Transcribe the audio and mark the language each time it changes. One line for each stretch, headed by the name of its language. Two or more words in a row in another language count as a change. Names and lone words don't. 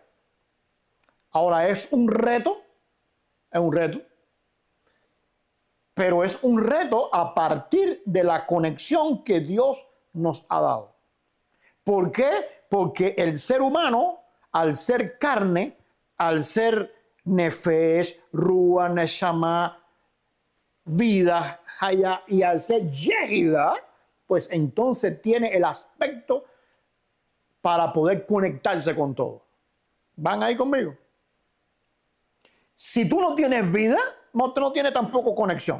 Spanish: Ahora, es un reto, pero es un reto a partir de la conexión que Dios nos ha dado. ¿Por qué? Porque el ser humano, al ser carne, al ser
Hebrew: nefesh, ruah, neshama,
Spanish: vida, haya, y al ser yehida, pues entonces tiene el aspecto para poder conectarse con todo. ¿Van ahí conmigo? Si tú no tienes vida, no tienes tampoco conexión.